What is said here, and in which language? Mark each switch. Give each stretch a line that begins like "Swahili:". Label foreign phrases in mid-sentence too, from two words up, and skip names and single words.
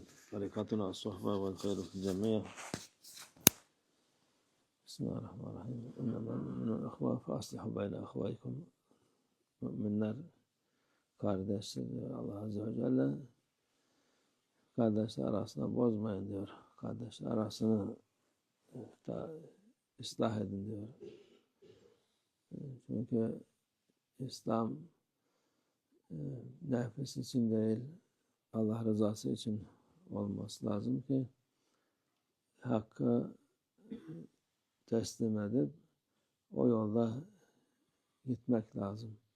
Arabic: طريقتنا الصحبة والخير في الجميع. بسم الله الرحمن الرحيم. إنما المؤمنون إخوة فأصلحوا بين أخويكم.
Turkish: Müminler kardeştir diyor Allah Azze ve Celle. Kardeşler arasını bozmayın diyor. Kardeşler arasını ıslah edin diyor. Çünkü İslam nefis için değil, Allah rızası için olması lazım ki hakkı teslim edip o yolda gitmek lazım.